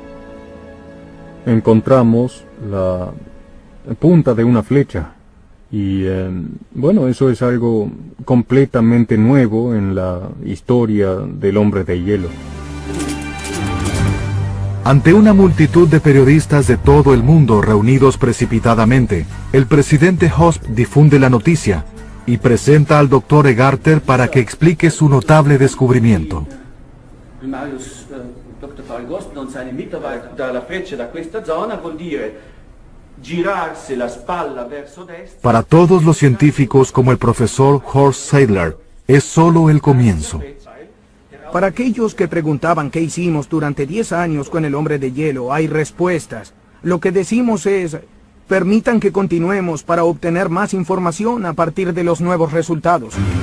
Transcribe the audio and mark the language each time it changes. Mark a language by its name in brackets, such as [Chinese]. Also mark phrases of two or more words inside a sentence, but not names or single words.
[Spanish] Encontramos la punta de una flecha y bueno, eso es algo completamente nuevo en la historia del hombre de hielo. Ante una multitud de periodistas de todo el mundo reunidos precipitadamente, el presidente Hosp difunde la noticia y presenta al Dr. Egarter para que explique su notable descubrimiento. [German] Dr. Paul Gosner und seine Mitarbeiter [Italian] dalla freccia da questa zona vuol dire girarsi la spalla verso destra. [Spanish] Para todos los científicos como el profesor Horst Seidler, es solo el comienzo. Para aquellos que preguntaban qué hicimos durante 10 años con el hombre de hielo, hay respuestas. Lo que decimos es, permitan que continuemos para obtener más información a partir de los nuevos resultados.